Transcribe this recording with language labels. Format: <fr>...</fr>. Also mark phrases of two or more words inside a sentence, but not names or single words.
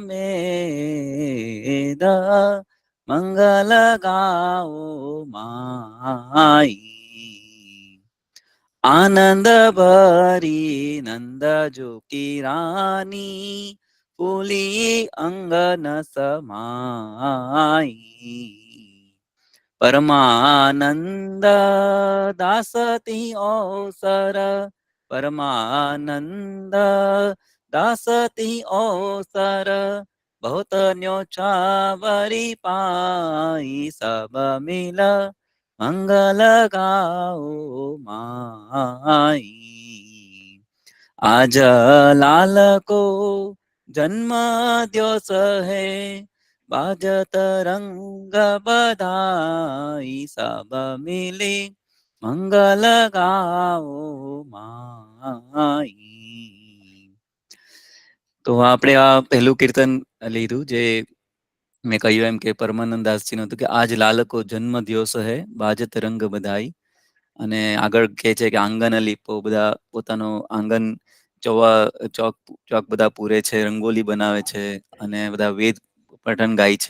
<hi>मेद, मंगल गाओ माई, आनंद भरी नंद जोकी रानी, फूली अंगन समाई, परमानंद दासती अवसर, परमानंद दासती अवसर, પરમાનંદ દાસતી અવસર, बहुत न्योछावरी पाई सब मिल, मंगल गाओ माई, आज लाल को जन्म दिवस है, बाजत रंग बधाई सब मिली, मंगल गाओ माई.</hi> <gu>તો આપણે આ પહેલું કીર્તન લીધું, જે મેં કહ્યું એમ કે પરમાનંદ દાસજીનું હતું કે</gu> <hi>आज लालको जन्म दिवस हे बाजत रंग बधाई,</hi> <gu>અને આગળ કહે છે કે આંગન લીપો, બધા પોતાનું આંગન ચોક બધા પૂરે છે, રંગોલી બનાવે છે અને બધા વેદ પઠન ગાય છે.</gu>